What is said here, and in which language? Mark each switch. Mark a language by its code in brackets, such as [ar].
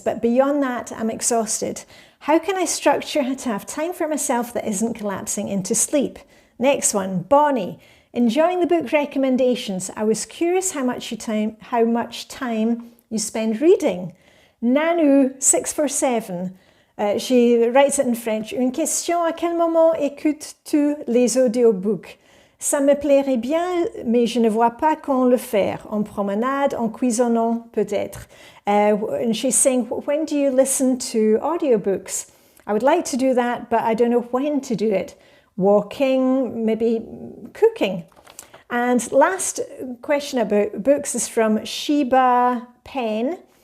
[en] But beyond that, I'm exhausted. How can I structure to have time for myself that isn't collapsing into sleep? Next one, Bonnie. Enjoying the book recommendations. I was curious how much time you spend reading. Nanu647. She writes it in French. [fr] Une question, à quel moment écoutes-tu les audiobooks? Ça me plairait bien, mais je ne vois pas quand le faire. En promenade, en cuisinant, peut-être. [en] And she's saying, when do you listen to audiobooks? I would like to do that, but I don't know when to do it. Walking, maybe cooking. And last question about books is from Sheba Pen.